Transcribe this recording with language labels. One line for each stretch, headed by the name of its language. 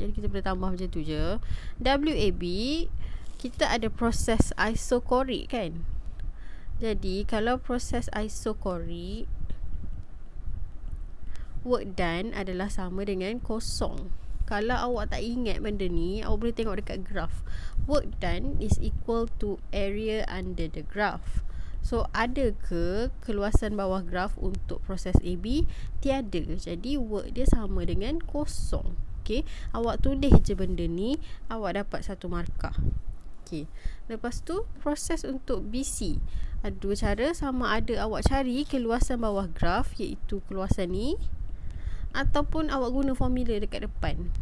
Malay: Jadi kita boleh tambah macam tu je. WAB kita ada proses isokorik kan. Jadi kalau proses isokorik, work done adalah sama dengan kosong. Kalau awak tak ingat benda ni, awak boleh tengok dekat graf.
English: Work done is equal to area under the graph.
Malay: So, ada ke keluasan bawah graf untuk proses AB? Tiada. Jadi, work dia sama dengan kosong. Okay. Awak tulis je benda ni, awak dapat 1 markah. Okay. Lepas tu, proses untuk BC. Ada 2 cara. Sama ada awak cari keluasan bawah graf, iaitu keluasan ni, ataupun awak guna formula dekat depan.